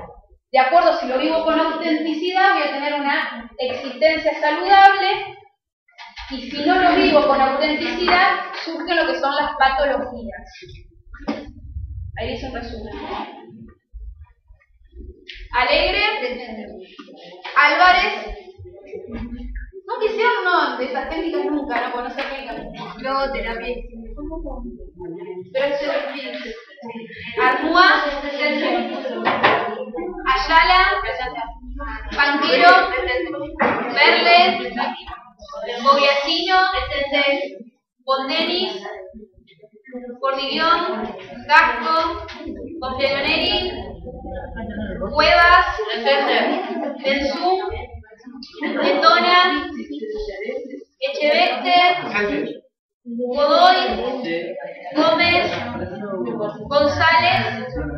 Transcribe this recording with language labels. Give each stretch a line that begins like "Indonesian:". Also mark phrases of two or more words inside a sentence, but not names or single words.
Spanish: De acuerdo, si lo vivo con autenticidad voy a tener una existencia saludable y si no lo vivo con autenticidad surgen lo que son las patologías. Ahí dice un resumen. Alegre, Álvarez, no quisieron uno de estas técnicas nunca, no, porque no se aplican. Luego terapia. Pero es Arnúa, Ayala, Banquero, Merle, Bogliacino, Bondenis, Cordillón, Gasco, Compleoneri, Cuevas, Benzú, Letona, Echeveste, Godoy, Gómez, González,